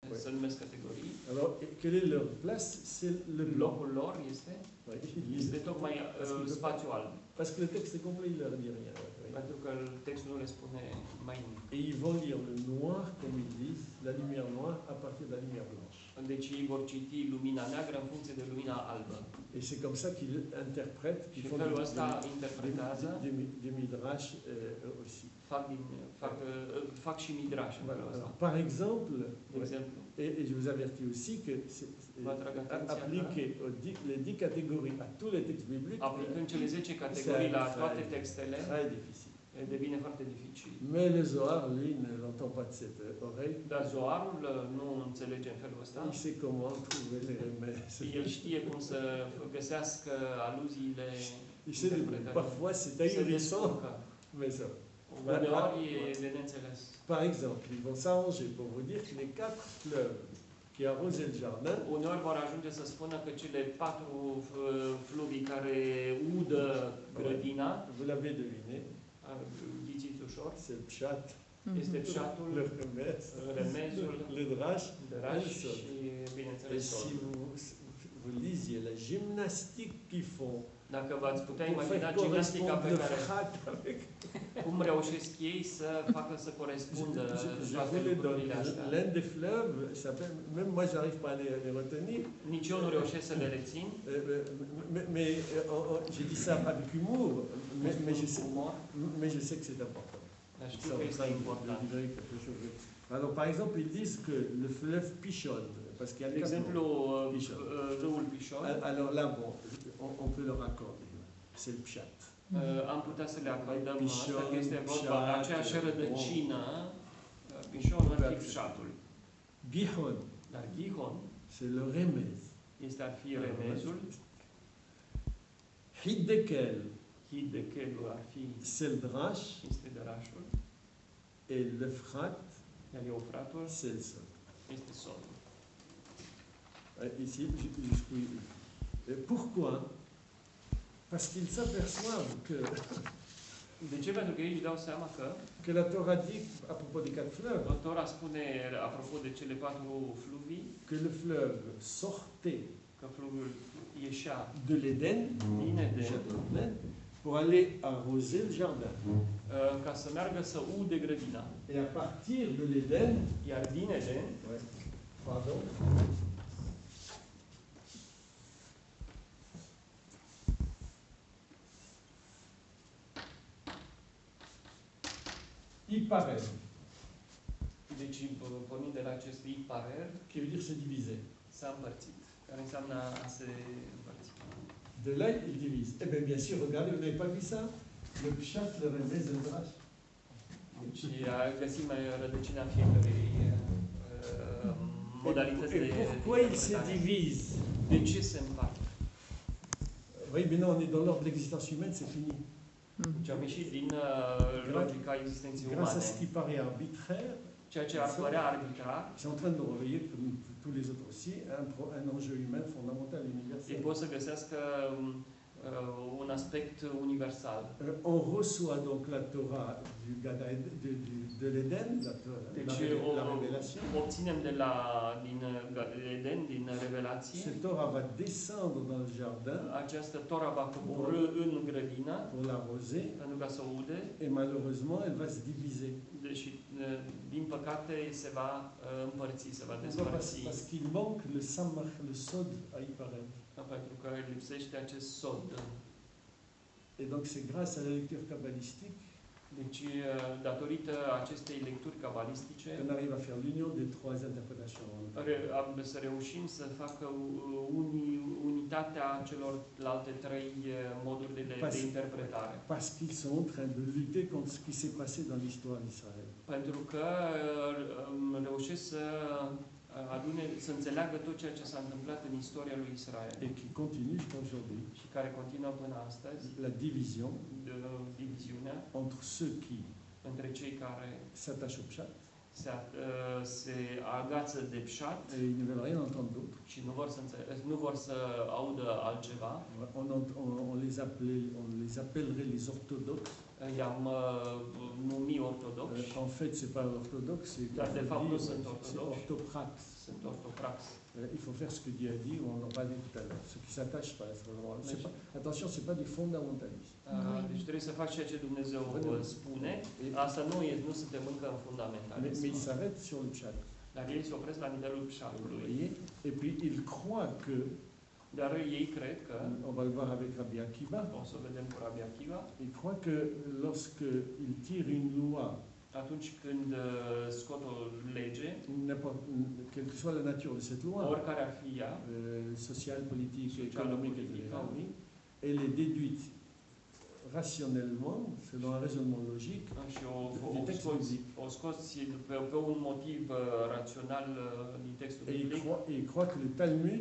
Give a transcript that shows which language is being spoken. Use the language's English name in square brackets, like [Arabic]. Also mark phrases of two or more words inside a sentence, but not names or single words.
[Romanian] se numesc categorii. [French] Alors, quelle est leur place? C'est le blanc. [Romanian] Locul lor este tocmai spațiul alb. [French] Parce que le texte est complet, il leur dit rien. [Romanian] Pentru că textul nu le spune mai nimic. [French] Et ils vont lire le noir, comme ils disent, la lumière noire à partir de la lumière blanche. [Romanian] Deci ei vor citi lumina neagră în funcție de lumina albă. [French] Et c'est comme ça qu'ils interprètent, qu'ils font des midrash aussi. [Romanian] Fac și midrash în felul ăsta. [French] Par exemple, [Romanian] de exemplu, [French] et je vous avertis aussi que appliquer les 10 catégories à tous les textes bibliques, [Romanian] aplicând cele 10 categorii la toate textele, [French] très difficile. [Romanian] Devine foarte dificil. [French] Mais le Zohar, lui, ne l'entend pas de cette oreille. [Romanian] Dar Zoharul nu înțelege în felul ăsta. [French] Il sait comment trouver les remèdes. [Romanian] El știe cum să găsească aluziile. [French] Il sait parfois c'est ahurissant, mais ça. [Romanian] Uneori e de neînțeles. [French] Par exemple, ils vont s'arranger pour vous dire que les 4 fleuves qui arrosaient le jardin. [Romanian] Uneori vor ajunge să spună că cele 4 fluvii care udă grădina. [French] Vous l'avez deviné. [Romanian] Ghiciți ușor. [French] C'est le pshat. [Romanian] Este pshatul, remezul, [French] le drash, [Romanian] și, bineînțeles, [French] et si vous lisiez la gymnastique qu'ils font, [Romanian] dacă v-ați putea imagina gimnastica pe care cum reușesc ei să facă să corespundă toate lucrurile astea. [French] L'un des fleuves, même moi j'arrive pas à les retenir. [Romanian] Nici eu nu reușesc să le rețin. [French] Mais j'ai dit ça avec humour, mais je sais que c'est important. [Romanian] Știu că este important. [French] Alors par exemple, ils disent que le fleuve Pishon, parce qu'il y a [Romanian] de exemplu, râul Pishon. [French] Alors là, bon, on peut leur accorder. C'est le pshat. [Romanian] Am putea să le acordăm asta, că este vorba de aceeași rădăcină. Pishonul ar fi pshatul. Gihon. Dar Gihon [French] c'est le remez. [Romanian] Este ar fi remezul. Hiddekel. Hiddekelul ar fi [French] c'est le drash. [Romanian] Este drashul. [French] Et l'Ephrat, c'est le sol. [Romanian] Este solul. [French] Ici, jusqu'où. Pourquoi? Parce qu'ils s'aperçoivent que. [Romanian] De ce? Pentru că ei își dau seama [French] que la Torah dit à propos des 4 fleuves. [Romanian] Torah spune apropo de cele 4 fluvii. [French] Que le fleuve sortait. [Romanian] Că fluviul ieșea [French] de l'Éden. [Romanian] Din Eden. [French] Pour aller arroser le jardin. [Romanian] Ca să meargă să ude grădina. [French] Et à partir de l'Éden, [Romanian] iar din Eden, [French] pardon. Iparer. [Romanian] Deci, pornind de la acest Iparer, [French] qui veut dire se diviser. [Romanian] S-a împărțit, care înseamnă a se împărți. [French] De là, il divise. Eh bien, bien sûr, regardez, vous n'avez pas vu ça? Le pshat, le remez, le drash. [Romanian] Deci, găsim rădăcina fiecărei modalități de... [French] Pourquoi il se divise? [Romanian] De ce se împart? [French] Oui, mais non, on est dans l'ordre de l'existence humaine, c'est fini. [Romanian] Deci am ieșit din logica existenței umane. [French] Grâce à ce qui paraît arbitraire, [Romanian] ceea ce ar părea arbitrar. [French] C'est en train de réveiller, comme tous les autres aussi, un enjeu humain fondamental, universel. [Romanian] Ei pot să găsească un aspect universal. [French] On reçoit donc la Torah de l'Éden, la révélation. [Romanian] Obținem din Eden, din revelație. [French] Cette Torah va descendre dans le jardin. [Romanian] Această Torah va coborî în grădină. [French] Pour l'arroser. [Romanian] Pentru ca să o ude. [French] Et malheureusement, elle va se diviser. [Romanian] Deși, din păcate, se va împărți, se va despărți. [French] Parce qu'il manque le samach, le sod à Iparer. [Romanian] Pentru că lipsește acest sod. [French] Et donc c'est grâce à la lecture kabbalistique. [Romanian] Deci, datorită acestei lecturi cabalistice, [French] qu'on arrive à faire l'union des 3 interprétations. [Romanian] Să reușim să facă unitatea celorlalte 3 moduri de interpretare. [French] Parce qu'ils sont en train de lutter contre ce qui s'est passé dans l'histoire d'Israël. [Romanian] Pentru că reușesc să înțeleagă tot ceea ce s-a întâmplat în istoria lui Israel. [French] Et qui continue jusqu'aujourd'hui. [Romanian] Și care continuă până astăzi. [French] La division. [Romanian] Diviziunea. [French] Entre ceux qui. [Romanian] Între cei care. [French] S'attachent au pshat. [Romanian] Se agață de pshat. [French] Et ils ne veulent rien entendre d'autre. [Romanian] Și nu vor să audă altceva. [French] On les appellerait les orthodoxes. [Romanian] I-am numit ortodoxi, [French] En fait, c'est pas orthodoxe, c'est [Romanian] dar de fapt nu sunt [French] c'est [Romanian] ortodoxi, [French] orthopraxe. [Romanian] sunt ortopraxi. [French] Il faut faire ce que Dieu a dit, on en parlait tout à l'heure. Ceux qui s'attachent pas à ce moment. Attention, ce n'est pas des fondamentalistes. [Romanian] Deci trebuie să faci ceea ce Dumnezeu spune. Asta nu suntem încă în fundamentalism. [French] Mais ils s'arrêtent sur le pshat. [Romanian] Dar ei se opresc la nivelul psalmului. [French] Et puis ils croient que, [Romanian] Dar ei cred că, [French] on va le voir avec Rabbi Akiva, [Romanian] o să vedem cu Rabbi Akiva, [French] ils croient que lorsque ils tirent une loi, [Romanian] atunci când scot o lege, [French] quelle que soit la nature de cette loi, [Romanian] oricare ar fi ea, [French] sociale, politique, économique, etc., elle est déduite rationnellement, selon un raisonnement logique, [Romanian] și [French] du texte biblique. [Romanian] o scoți pe un motiv rațional din textul [French] Et [Romanian] biblic. [French] ils croient que le Talmud